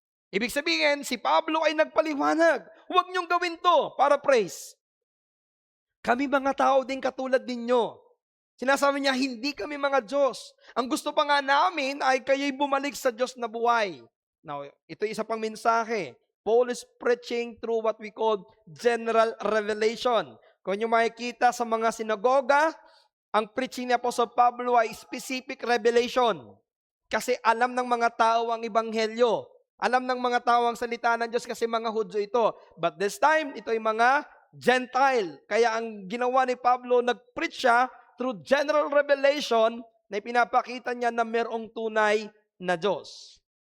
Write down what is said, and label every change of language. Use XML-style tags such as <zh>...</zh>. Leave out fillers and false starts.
<tl>Ibig sabihin, si Pablo ay nagpaliwanag, huwag niyong gawin to para praise. Kami mga tao din katulad ninyo. Sinasabi niya, hindi kami mga Diyos. Ang gusto pa nga namin ay kayo'y bumalik sa Diyos na buhay. Now, ito isa pang mensahe.</tl> <en>Paul is preaching through what we call general revelation.</en> <tl>Kung niyo makikita sa mga sinagoga, ang preaching ni Apostle Pablo ay specific revelation. Kasi alam ng mga tao ang ebanghelyo. Alam ng mga tao ang salita ng Diyos kasi mga Hudyo ito.</tl> <en>But this time,</en> <tl>ito ay mga Gentile. Kaya ang ginawa ni Pablo, nag-preach siya through general revelation na ipinapakita niya na mayroong tunay na Diyos.</tl>